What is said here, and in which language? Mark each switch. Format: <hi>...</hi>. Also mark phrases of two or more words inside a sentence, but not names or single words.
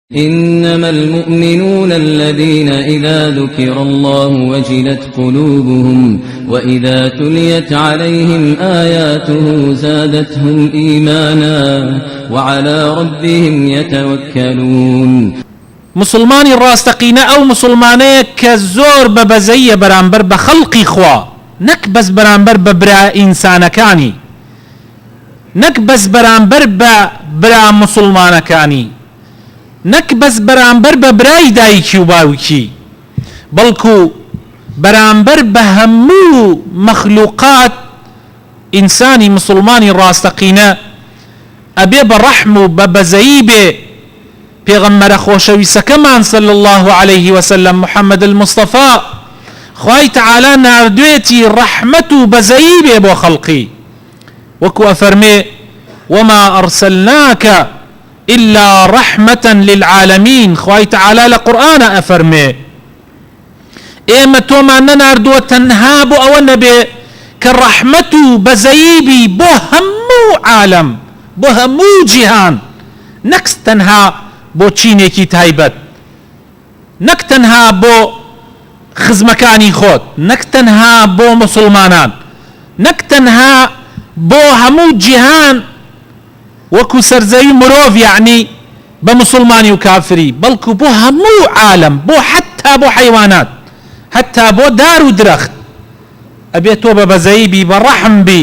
<ar>إنما المؤمنون الذين إذا ذكر الله وجلت قلوبهم وإذا تليت عليهم آياته زادتهم إيمانا وعلى ربهم يتوكلون.</ar> <ckb>مسلمانی ڕاستەقینە ئەو مسلمانەیە کە زۆر بەبەزەیە بەرامبەر بە خەڵقی خوا، نەک بەس بەرامبەر بە برا ئینسانەکانی، نەک بەس بەرامبەر بە برا مسلمانەکانی، نەک بەس بەرامبەر بە برای دایکی و باوکی، بەڵکو بەرامبەر بە هەموو مەخلوقات ئینسانی مسلمانی ڕاستەقینە ئەبێ بە ڕەحم و بە بەزەیی بێ پێغەمبەرە خۆشەویستەکەمان</ckb> <ar>صلی الله عليه وسلم</ar> <ckb>محەممەد المصطفى خوای تعالی ناردوێتی ڕەحمەت و بەزەیی بێ بۆ خەڵقی، وەکو ئەفەرمێ</ckb> <ar>وما أرسلناك إلا رحمة للعالمين.</ar> <ckb>خوای تعالی لە قورئانە ئەفەرمێ ئێمە تۆمان نەناردووە تەنها بۆ ئەوە نەبێ کە ڕەحمەت و بەزەیی بی بۆ هەموو عالم، بۆ هەموو جیهان، نەک تەنها بۆ چینێکی تایبەت، نەک تەنها بۆ خزمەکانی خۆت، نەک تەنها بۆ مسلمانان، نەک تەنها بۆ هەموو جیهان وەکو سەرزەوی مرۆڤ یعنی بە مسلمانی و کافری، بەڵکو بۆ هەموو عالم، بۆ حتا بۆ حیوانات، حتا بۆ دار و درەخت ئەبێت تۆ بە بەزەیی بی، بە ڕەحم بی.</ckb>